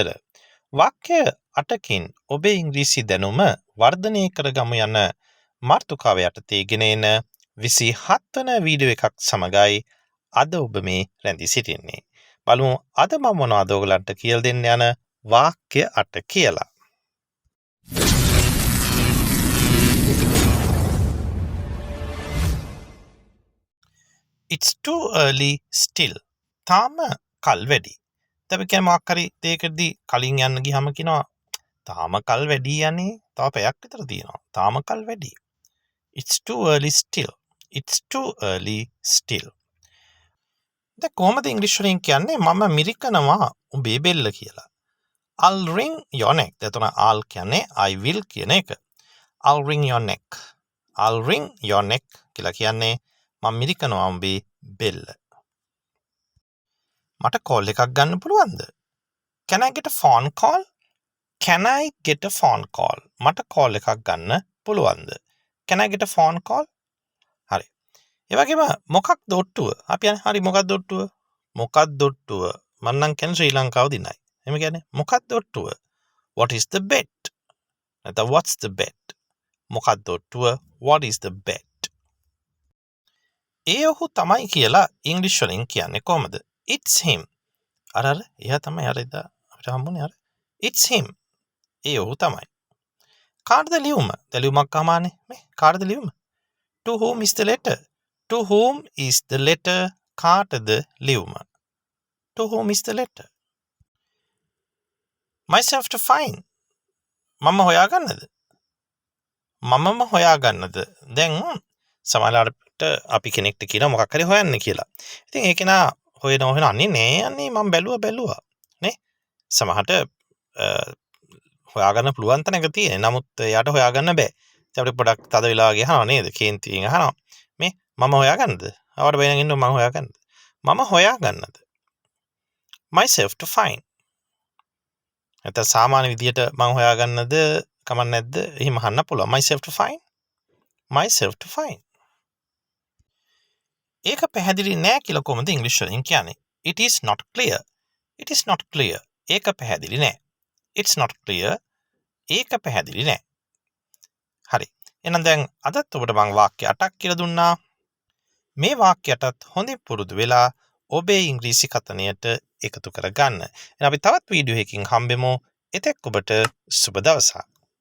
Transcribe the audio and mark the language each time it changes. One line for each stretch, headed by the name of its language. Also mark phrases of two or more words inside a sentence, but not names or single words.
Sinhala: වාක්‍ය 8කින් ඔබේ ඉංග්‍රීසි දැනුම වර්ධනය කරගමු යන මාතෘකාව යටතේ ගෙන එන 27 වන වීඩියෝ එකක් සමගයි අද ඔබ මේ රැඳී සිටින්නේ. බලමු අද මම මොනවද ඔයගලන්ට කියලා දෙන්න යන වාක්‍ය 8 කියලා.
English: It's too early still.
Sinhala: තාම කල් වැඩි. දැන් අපි කියන්නේ මොකක් හරි දෙයකදී කලින් යන්න ගියාම කියනවා තාම කල් වැඩි යන්නේ. තව පැයක් විතර තියෙනවා. තාම කල් වැඩි.
English: It's too early still. It's too early still.
Sinhala: දැන් කොහොමද ඉංග්‍රීසි වලින් කියන්නේ මම මිරිකනවා උඹේ බෙල්ල කියලා.
English: I'll ring your neck.
Sinhala: එතන I'll කියන්නේ
English: I will
Sinhala: කියන එක.
English: I'll ring your neck. I'll ring your neck
Sinhala: කියලා කියන්නේ මම මිරිකනවා උඹේ බෙල්ල. මට කෝල් එකක් ගන්න පුළුවන්ද?
English: Can I get a phone call? Can I get a phone call?
Sinhala: මට කෝල් එකක් ගන්න පුළුවන්ද?
English: Can I get a phone call?
Sinhala: හරි. ඒ වගේම මොකක්ද ඔට්ටුව? අපි යන්නේ හරි මොකක්ද ඔට්ටුව? මොකක්ද ඔට්ටුව? මම නම් කියන්නේ ශ්‍රී ලංකාව දිනයි. එහෙම කියන්නේ මොකක්ද ඔට්ටුව?
English: What is the bet? නැත්නම් what's the bet?
Sinhala: මොකක්ද ඔට්ටුව?
English: What is the bet?
Sinhala: ඒ ඔහු තමයි කියලා ඉංග්‍රීසි වලින් කියන්නේ කොහමද?
English: It's him.
Sinhala: අර එයා තමයි අර එදා අපිට හම්බුනේ අර.
English: It's him.
Sinhala: ඒ ඔහු තමයි. කාටද ලියුම? දැන් ලියුමක් අහමානේ. මේ කාටද ලියුම?
English: To whom is the letter? To whom is the letter?
Sinhala: කාටද ලියුම?
English: To whom is the letter? Myself to find.
Sinhala: මම හොයාගන්නද? මමම හොයාගන්නද? දැන් සමහරවිට අපි කෙනෙක්ට කියනවා මොකක් හරි හොයන්න කියලා. ඉතින් ඒක නා හොයනවා අනේ නෑ අනේ මම බැලුවා නේ. සමහරට හොයාගන්න පුළුවන් තැනක තියෙන. නමුත් එයාට හොයාගන්න බෑ. ඉතින් අපිට පොඩක් තද වෙලා වගේ අහනවා නේද? කේන්තියෙන් අහනවා. මේ මම හොයාගන්නද? ආවට බයන ඉන්නවා මම හොයාගන්නද? මම හොයාගන්නද?
English: Myself to find.
Sinhala: නැත්නම් සාමාන්‍ය විදියට මම හොයාගන්නද කමක් නැද්ද? එහෙම අහන්න පුළුවන්.
English: Myself to find. Myself to find.
Sinhala: ඒක පැහැදිලි නෑ කියලා කොහොමද ඉංග්‍රීසි වලින් කියන්නේ?
English: It is not clear. It is not clear.
Sinhala: ඒක පැහැදිලි නෑ.
English: It's not clear.
Sinhala: ඒක පැහැදිලි නෑ. හරි. එහෙනම් දැන් අදත් ඔබට මම වාක්‍ය 8ක් කියලා දුන්නා. මේ වාක්‍යයටත් හොඳින් පුරුදු වෙලා ඔබේ ඉංග්‍රීසි කතනයට එකතු කරගන්න. එහෙනම් අපි තවත් වීඩියෝ එකකින් හම්බෙමු. එතෙක් ඔබට සුබ දවසක්.